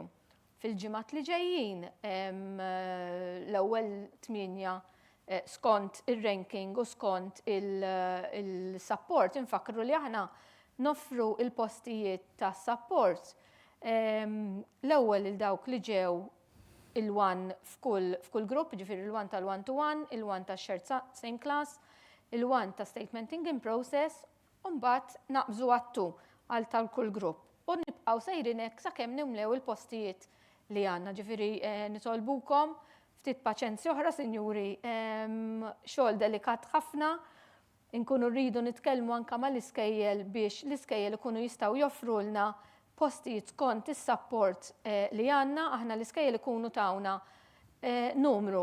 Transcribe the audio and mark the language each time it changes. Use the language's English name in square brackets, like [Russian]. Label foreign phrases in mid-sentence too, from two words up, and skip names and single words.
[Maltese] Fil-ġimgħat li ġejjin l-ewwel 8 skont ir-ranking u skont il-support infakru li aħna noffru il-postijiet ta' support l-ewwel il dawk li ġew il-1 f'kull grupp, ġifieri il-1 tal-1-to-1, il-1 tax- [English] shared same class, [Maltese] il-1 ta' [English] statementing in process, [Maltese] u mbagħad naqbżu għattu għal tal-kull grupp. U nibqgħu sejrin hekk sakemm nimlew il-postijiet li għandna. Ġifieri nitolbukom ftit paċenzja oħra, sinjuri, xogħol delikat ħafna, inkunu rridu nitkellmu anke mal-iskejjel biex l-iskejjel ikunu jistgħu joffrulna postijiet skont is-support li għandna, aħna l-iskejjel ikunu tawna numru.